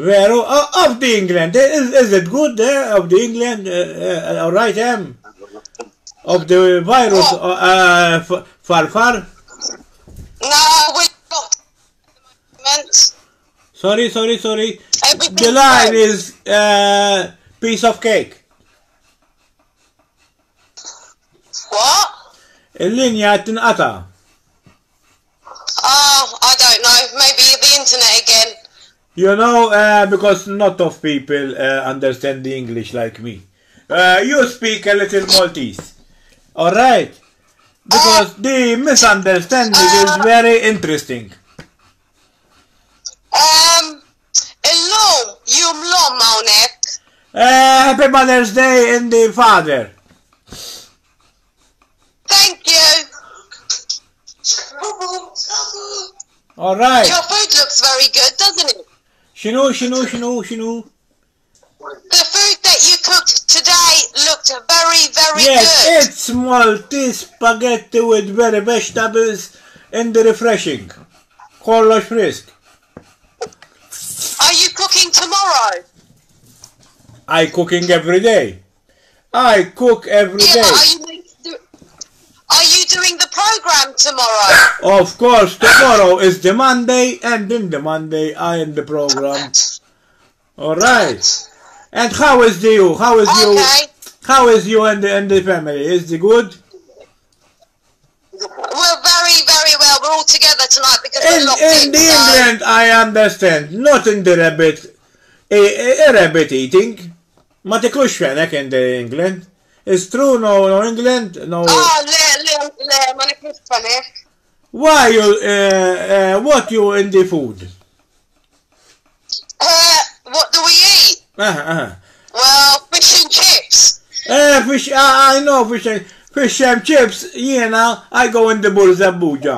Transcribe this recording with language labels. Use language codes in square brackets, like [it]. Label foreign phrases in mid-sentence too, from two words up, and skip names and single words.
[en] Vero, of the England, is it good there, of the England, alright, of the virus, far? No, we've got Sorry. The line is piece of cake. What? [mt] Il-linja tinqata. [en] I don't know. Maybe the internet again. You know, because not of people understand the English like me. You speak a little Maltese. Alright? Because the misunderstanding is very interesting. [mt] Illum, Jum lom hawnhekk. [en] Happy Mother's Day in the father. Thank you. All right. Your food looks very good, doesn't it? [mt] Shinu. [en] The food that you cooked today looked very, very Yes, good. it's Maltese spaghetti with very vegetables and refreshing. [mt] Kollox frisk. [en] Are you cooking tomorrow? I cooking every day. I cook every Yeah, day. but are you doing the program tomorrow? Of course, tomorrow is the Monday, and in the Monday I in the program. All right. And how is you? How is you? Okay. How is you and the family? Is it good? We're very, very well. We're all together tonight because we're locked In the England, I understand. Not in the rabbit. A rabbit eating. [mt] Ma tiklux fenek [en] in the England. It's true, no England, no. [mt] Oh, le, ma niklux fenek. [en] Why you, what you in the food? What do we eat? Well, fish and chips. Fish, I know fish and chips, I go in the Burzabuja.